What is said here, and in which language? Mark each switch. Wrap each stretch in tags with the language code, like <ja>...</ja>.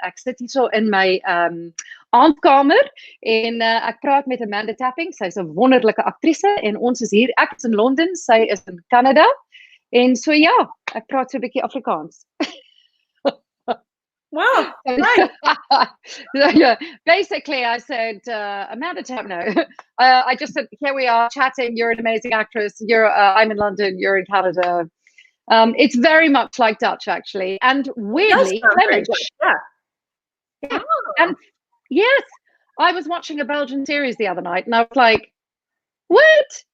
<af>Ek sit hier so in my aandkamer en ek praat met Amanda Tapping. Sy's 'n wonderlike aktrise en ons is hier. Ek is in Londen, sy is in Canada. En so ja, ek praat so 'n bietjie Afrikaans.</af> <en>Wow. Right. Yeah, basically I said, Amanda Tapping, I just said, here we are chatting. You're an amazing actress. I'm in London. You're in Canada. It's very much like Dutch, actually, and weirdly Flemish. Yeah. Oh. And yes, I was watching a Belgian series the other night, and I was like, "What?</en>